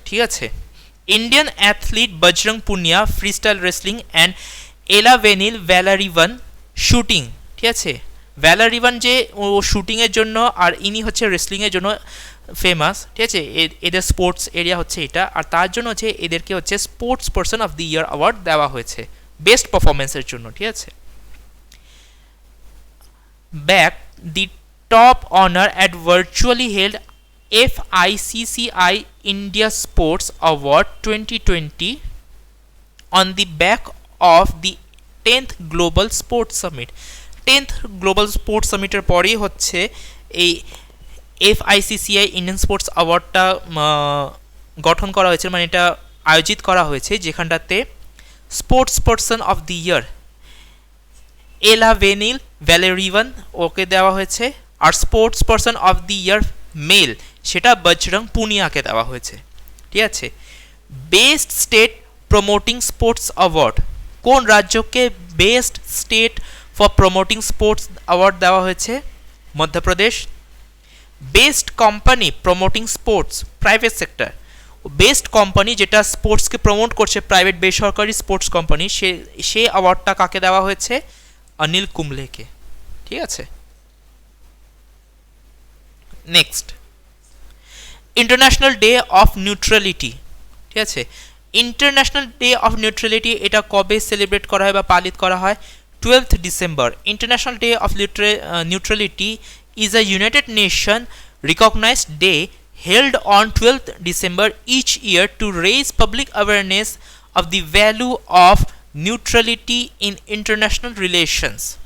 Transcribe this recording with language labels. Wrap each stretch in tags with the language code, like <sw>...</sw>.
<bn>ঠিক আছে,</bn> <en>Indian athlete Bajrang Punia free style wrestling and Elavenil Valarivan shooting.</en> <bn>ঠিক আছে, ভ্যালারিভান যে ও শুটিংয়ের জন্য আর ইনি হচ্ছে রেসলিংয়ের জন্য ফেমাস। ঠিক আছে, এদের স্পোর্টস এরিয়া হচ্ছে এটা, আর তার জন্য হচ্ছে এদেরকে হচ্ছে sports person of the year award দেওয়া হয়েছে বেস্ট পারফরমেন্সের জন্য। ঠিক আছে,</bn> <en>back the top honor at virtually held FICCI India Sports Award 2020 on the back of the 10th Global Sports Summit.</en> <bn>10th Global Sports Summit এর পরেই হচ্ছে এই FICCI ইন্ডিয়ান স্পোর্টস অ্যাওয়ার্ডটা গঠন করা হয়েছে, মানে এটা আয়োজিত করা হয়েছে, যেখানটাতে স্পোর্টস পারসন অফ দি ইয়ার এলাভেনিল ভ্যালারিভান ওকে দেওয়া হয়েছে, আর sports person of the year mail সেটা বজরং পুনিয়াকে দেওয়া হয়েছে। ঠিক আছে, best state promoting sports award, কোন রাজ্যকে best state for promoting sports award দেওয়া হয়েছে? Madhya Pradesh. Best company promoting sports private sector, best company যেটা স্পোর্টসকে প্রমোট করছে, প্রাইভেট বেসরকারি স্পোর্টস কোম্পানি, সে অ্যাওয়ার্ডটা কাকে দেওয়া হয়েছে? অনিল কুম্বলেকে। ঠিক আছে, next, international day of neutrality. ঠিক আছে, ইন্টারন্যাশনাল ডে অফ নিউট্রালিটি এটা কবে সেলিব্রেট করা হয় বা পালিত করা হয়?</bn> <en>12th December. International Day of Neutrality is a United Nations recognized day held on 12th December each year to raise public awareness of the value of neutrality in international relations.</en>